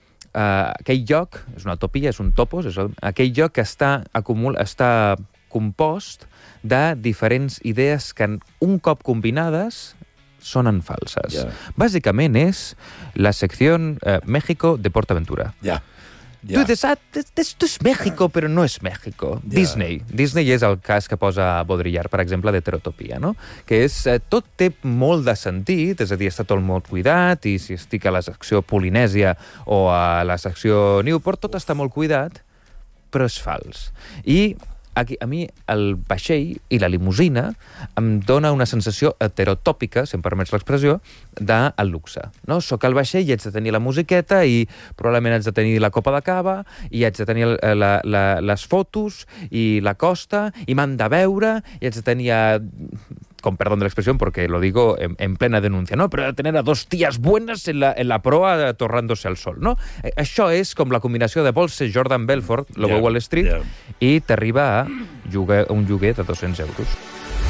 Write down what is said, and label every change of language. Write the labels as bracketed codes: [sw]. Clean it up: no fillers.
[ca] aquell lloc, és una utopia, és un topos, és aquell lloc que està compost de diferents idees que, un cop combinades, sonen falses. [en] Yeah. [ca] Bàsicament és la secció México de PortAventura. Ja. [en] Yeah. Yeah. [es] Tu dices, esto es México, pero no es México. [en] Yeah. [ca] Disney. Disney és el cas que posa Baudrillard, per exemple, de Terotopia, no? Que és, tot té molt de sentit, és a dir, està tot molt cuidat, i si estic a la secció Polinèsia o a la secció Newport, tot està molt cuidat, però és fals. I aquí, a mi el vaixell i la limusina em dona una sensació heterotòpica, si em permets l'expressió, del luxe. No? Soc el vaixell i haig de tenir la musiqueta i probablement haig de tenir la copa de cava i haig de tenir les fotos i la costa i m'han de veure i haig de tenir... [es] con perdón de la expresión, porque lo digo en plena denuncia, ¿no? Pero tener a dos tías buenas en la proa torrándose al sol, ¿no? [ca] Això és com la combinació de Bolse, Jordan Belfort, Lobo Wall Street, i t'arriba a un lloguer de 200 euros.